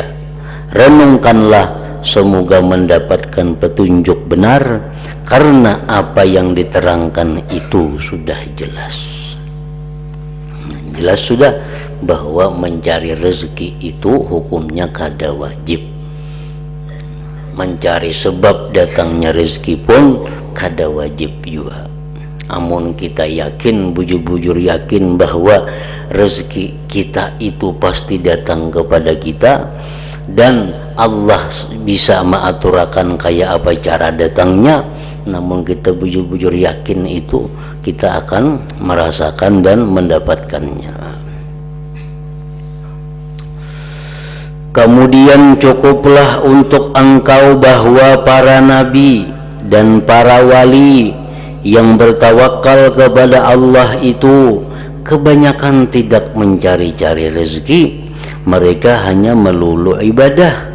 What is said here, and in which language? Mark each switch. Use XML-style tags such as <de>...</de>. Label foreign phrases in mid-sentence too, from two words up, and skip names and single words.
<id>Renungkanlah, semoga mendapatkan petunjuk benar, karena apa yang diterangkan itu sudah jelas. Jelas sudah bahwa mencari rezeki itu hukumnya kada wajib. Mencari sebab datangnya rezeki pun kada wajib juga. Amun kita yakin, bujur-bujur yakin bahwa rezeki kita itu pasti datang kepada kita dan Allah bisa mengaturakan kayak apa cara datangnya, namun kita bujur-bujur yakin itu kita akan merasakan dan mendapatkannya. Kemudian cukuplah untuk engkau bahwa para nabi dan para wali yang bertawakal kepada Allah itu kebanyakan tidak mencari-cari rezeki, mereka hanya melulu ibadah.</id>